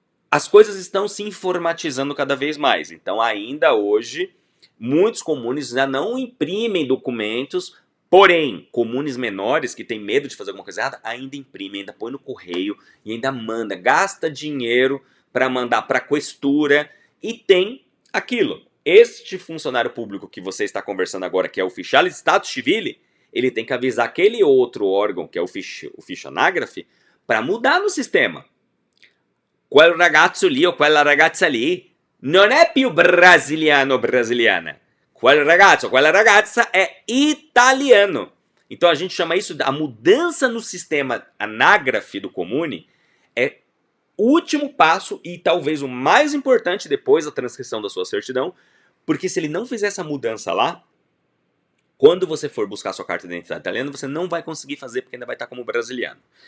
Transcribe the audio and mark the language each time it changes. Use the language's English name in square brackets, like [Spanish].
[Portuguese] As coisas estão se informatizando cada vez mais, então ainda hoje, muitos comunes já não imprimem documentos, porém, comunes menores que têm medo de fazer alguma coisa errada, ainda imprimem, ainda põe no correio e ainda manda, gasta dinheiro para mandar para a questura, e tem aquilo. Este funcionário público que você está conversando agora, que é o Ufficiale di Stato Civile, ele tem que avisar aquele outro órgão, que é o ficho anágrafe, para mudar no sistema. [Italian] Quel ragazzo lì ou quella ragazza lì non è più brasiliano o brasiliana. Quel ragazzo ou quella ragazza é italiano. [Portuguese] Então a gente chama isso, a mudança no sistema anágrafe do Comune é o último passo e talvez o mais importante depois da transcrição da sua certidão, porque se ele não fizer essa mudança lá, quando você for buscar sua carta de identidade italiana, você não vai conseguir fazer porque ainda vai estar como brasiliano.